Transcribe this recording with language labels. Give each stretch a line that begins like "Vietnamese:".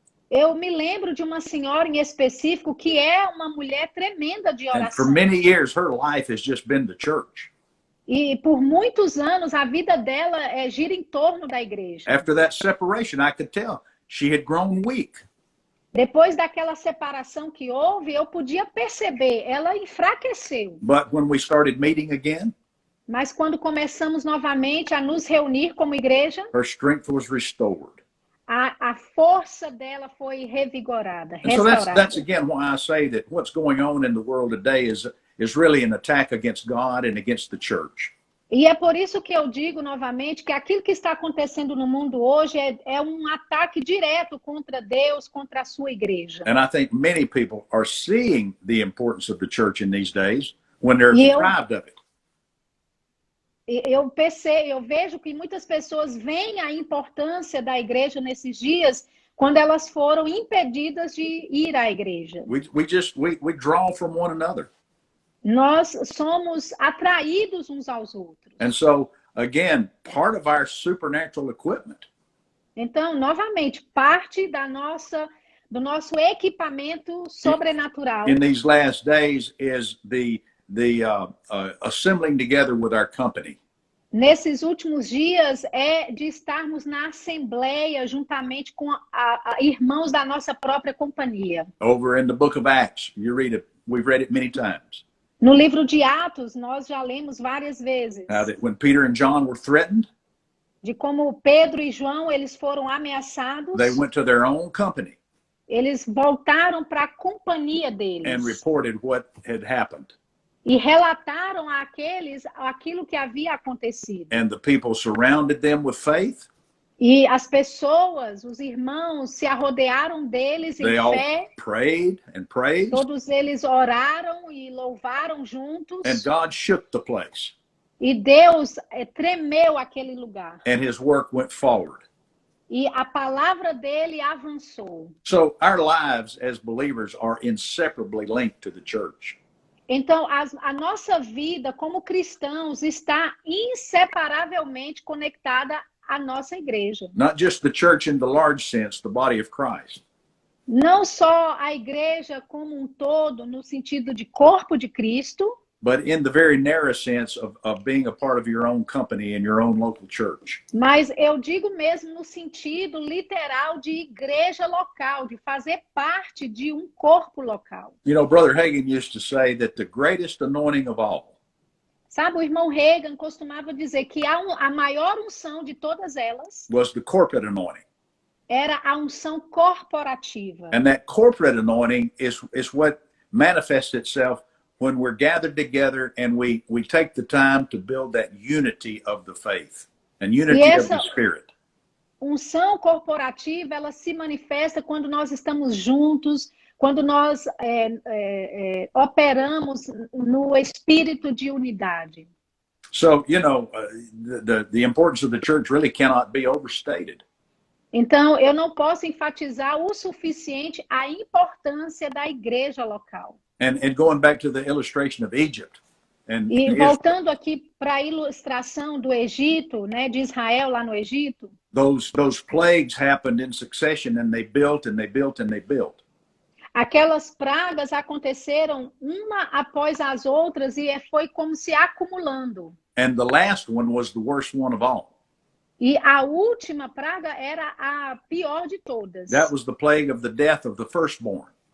Portuguese: Eu me lembro de uma senhora em específico que é uma mulher tremenda de
English: And for
Portuguese: oração.
English: many years, her life has just been the church.
Portuguese: E por muitos anos a vida dela gira em torno da igreja.
English: After that separation, I could tell she had grown weak.
Portuguese: Depois daquela separação que houve, eu podia perceber, ela enfraqueceu.
English: But when we started meeting again,
Portuguese: Mas quando começamos novamente a nos reunir como igreja,
English: her strength was restored.
Portuguese: a força dela foi revigorada,
English: And so
Portuguese: restaurada.
English: that's again why I say that what's going on in the world today is really an attack against God and against the church.
Portuguese: E é por isso que eu digo novamente que aquilo que está acontecendo no mundo hoje é um ataque direto contra Deus, contra a sua igreja.
English: And I think many people are seeing the importance of the church in these days when they're
Portuguese: E eu-
English: deprived of it.
Portuguese: Eu vejo que muitas pessoas veem a importância da igreja nesses dias quando elas foram impedidas de ir à igreja.
English: We draw from one another.
Portuguese: Nós somos atraídos uns aos outros.
English: And so again, part of our supernatural equipment
Portuguese: Então, novamente, parte do nosso equipamento sobrenatural
English: in these last days is the assembling together with our company.
Portuguese: nesses últimos dias é de estarmos na assembleia juntamente com irmãos da nossa própria companhia.
English: Over in the book of Acts, we've read it many times.
Portuguese: No livro de Atos, nós já lemos várias vezes
English: That when Peter and John were threatened,
Portuguese: de como Pedro e João eles foram ameaçados,
English: they went to their own company
Portuguese: eles voltaram para a companhia
English: and
Portuguese: deles
English: reported what had happened.
Portuguese: e relataram àqueles aquilo que havia acontecido.
English: And the people surrounded them with faith.
Portuguese: E as pessoas, os irmãos, se arrodearam deles em
English: They all
Portuguese: fé.
English: prayed and praised,
Portuguese: Todos eles oraram e louvaram juntos.
English: and God shook the place,
Portuguese: E Deus tremeu aquele lugar.
English: and his work went forward.
Portuguese: E a palavra dele avançou.
English: So our lives as believers are inseparably linked to the church.
Portuguese: Então, a nossa vida como cristãos está inseparavelmente conectada à nossa igreja.
English: Not just the church in the large sense, the body of Christ,
Portuguese: Não só a igreja como um todo, no sentido de corpo de Cristo,
English: but in the very narrow sense of being a part of your own company in your own local church.
Portuguese: mas eu digo mesmo no sentido literal de igreja local, de fazer parte de um corpo local.
English: You know, Brother Hagin used to say that the greatest anointing of all
Portuguese: Sabe, o irmão Reagan costumava dizer que a maior unção de todas elas
English: was the corporate anointing.
Portuguese: era a unção corporativa.
English: And that corporate anointing is what manifests itself when we're gathered together and we take the time to build that unity of the faith and unity of the Spirit.
Portuguese: Unção corporativa, ela se manifesta quando nós estamos juntos, quando nós operamos no espírito de unidade.
English: So, you know, the importance of the church really cannot be overstated.
Portuguese: Então, eu não posso enfatizar o suficiente a importância da igreja local.
English: And going back to the illustration of Egypt.
Portuguese: E voltando aqui para a ilustração do Egito, né, de Israel lá no Egito,
English: those plagues happened in succession and they built and they built and they built.
Portuguese: aquelas pragas aconteceram uma após as outras e foi como se acumulando.
English: And the last one was the worst one of all.
Portuguese: E a última praga era a pior de todas.
English: That was the plague of the death of the firstborn.